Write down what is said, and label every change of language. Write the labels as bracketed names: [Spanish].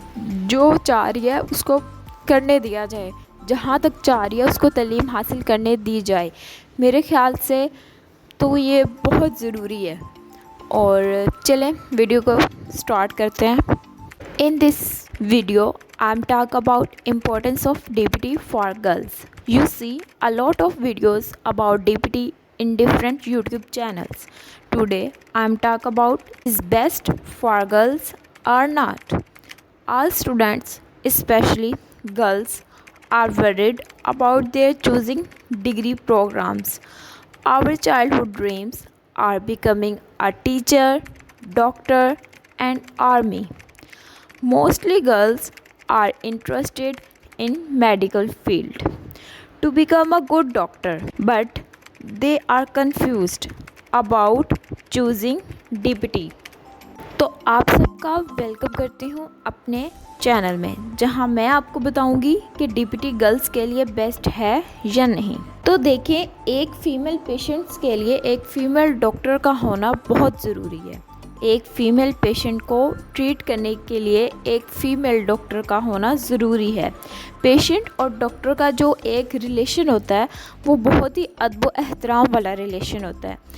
[Urdu] جو چاہ رہی ہے اس کو کرنے دیا جائے، جہاں تک چاہ رہی ہے اس کو تعلیم حاصل کرنے دی جائے۔ میرے خیال سے تو یہ بہت ضروری ہے۔ اور چلیں ویڈیو کو سٹارٹ کرتے ہیں۔ [English] In this video, I'm talk about importance of DPT for girls. You see a lot of videos about DPT in different YouTube channels. Today, I'm talk about is best for girls or not. All students, especially girls, are worried about their choosing degree programs. Our childhood dreams are becoming a teacher, doctor, and army. Mostly girls are interested in medical field to become a good doctor, but they are confused about choosing DPT. [Urdu] تو آپ سب کا welcome کرتی ہوں اپنے channel میں، جہاں میں آپ کو بتاؤں گی کہ DPT گرلز کے لیے بیسٹ ہے یا نہیں۔ تو دیکھیں، ایک فیمیل پیشنٹس کے لیے ایک فیمیل ڈاکٹر کا ہونا بہت ضروری ہے۔ ایک فیمیل پیشنٹ کو ٹریٹ کرنے کے لیے ایک فیمیل ڈاکٹر کا ہونا ضروری ہے۔ پیشنٹ اور ڈاکٹر کا جو ایک ریلیشن ہوتا ہے وہ بہت ہی ادب و احترام والا ریلیشن ہوتا ہے،